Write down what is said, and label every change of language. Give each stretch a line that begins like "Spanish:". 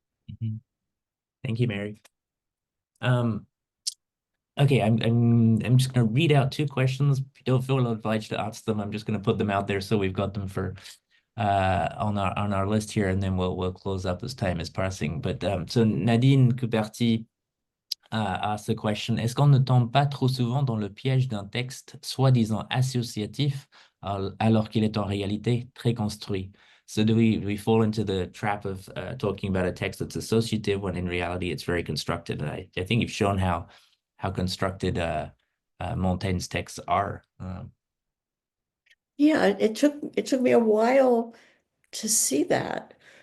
English: Mhm. Thank you, Mary. Okay, I'm just gonna read out two questions. If you don't feel obliged to answer them, I'm just gonna put them out there so we've got them for on our list here, and then we'll close up as time is passing. But so Nadine Couperti asked the question:
French: Est-ce qu'on ne tombe pas trop souvent dans le piège d'un texte soi-disant associatif alors qu'il est en réalité très construit?
English: So do we fall into the trap of talking about a text that's associative when in reality it's very constructed? And I think you've shown how constructed Montaigne's texts are. Yeah, it took me a while to see that.